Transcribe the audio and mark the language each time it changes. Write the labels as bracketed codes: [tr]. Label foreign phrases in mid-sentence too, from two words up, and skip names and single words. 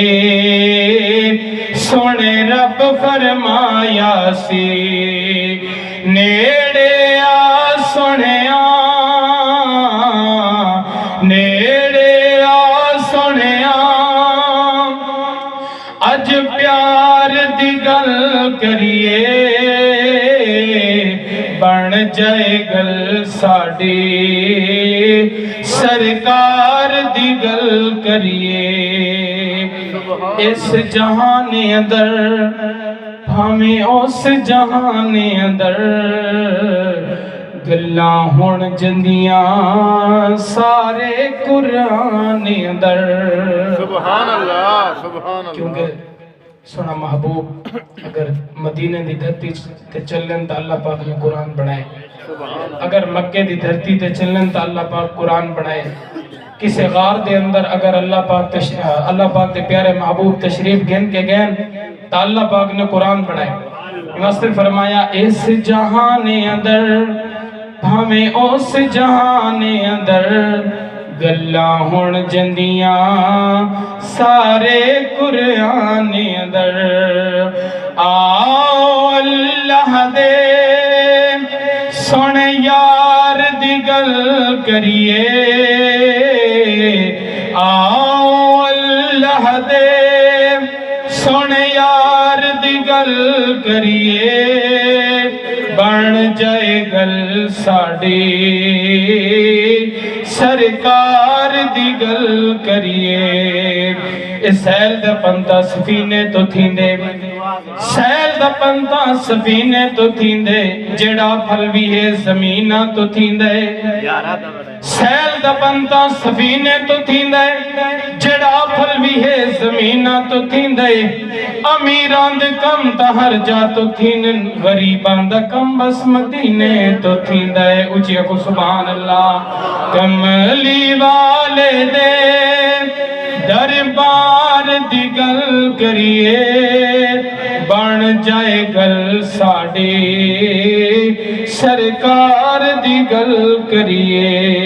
[pa] سونے رب فرمایا سی، نیڑے آ سنیا نیڑے آ سنیا، اج پیار دی گل کریے، بن جائے گل ساڈی سرکار دی گل کریے۔ اس جہان اندر ہمیں اس جہان اندر گلاں ہون جندیاں سارے قرآن اندر۔ [ar] سبحان اللہ، سبحان اللہ۔ [pa] کیونکہ سونا محبوب اگر مدینے دی دھرتی تے چلن تا اللہ پاک نے قرآن بنائے، اگر مکے دی دھرتی تے چلن تا اللہ پاک قرآن بنائے، کسی غار دے اندر اگر اللہ پاک دے پیارے محبوب تشریف گھن کے گئن تا اللہ پاک نے قرآن بنائے۔ واسطے فرمایا، اس جہان اندر ہمیں اس جہان اندر گلاں ہون جندیاں سارے قرآن اندر، آؤ اللہ دے سونے یار دی گل کریے، آؤ اللہ دے سونے یار دی گل کریے، بن جائے گل ساڈی سرکار دی گل کریے۔ [skr] سیل دا پنتا سفینے تو تھیندے، سیل دا پنتا سفینے تو تھیندے، جڑا پھل بھی ہے زمینہ تو تھیندے، سیل دا پنتا سفینے تو تھیندے، جڑا پھل بھی ہے زمینہ تو تھیندے، امیران دے کم تا ہر جا تو تھینن، غریبان دا کم بس مدینے تو تھیندے۔ [pa] اچھا کو [ar] سبحان اللہ۔ [pa] کملی والے دے دربار دی گل کریے، بن جائے گل ساڈی سرکار دی گل کریے۔